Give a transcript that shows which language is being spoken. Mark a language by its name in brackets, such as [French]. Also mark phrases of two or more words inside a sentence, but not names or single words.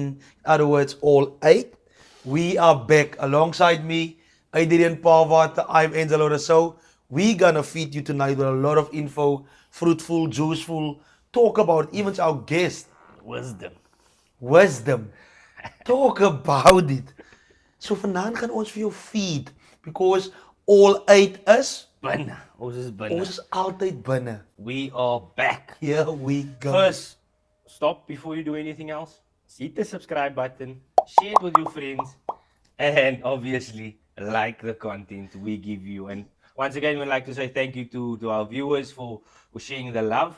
[English] In other words, all eight. We are back alongside me, Adrian Pavata. I'm Angelo Rousseau. We're gonna feed you tonight with a lot of info, fruitful, juiceful, talk about even our guest, Wisdom. wisdom. Talk about it. [Afrikaans] So vanaand gaan ons vir jou [English] feed because all eight [Afrikaans] is Binne. Ons is binne. ons is altyd binne. [English] We are back. Here we go. First, stop before you do anything else. Hit the subscribe button, share it with your friends, and obviously like the content we give you. And once again, we'd like to say thank you to our viewers for sharing the love.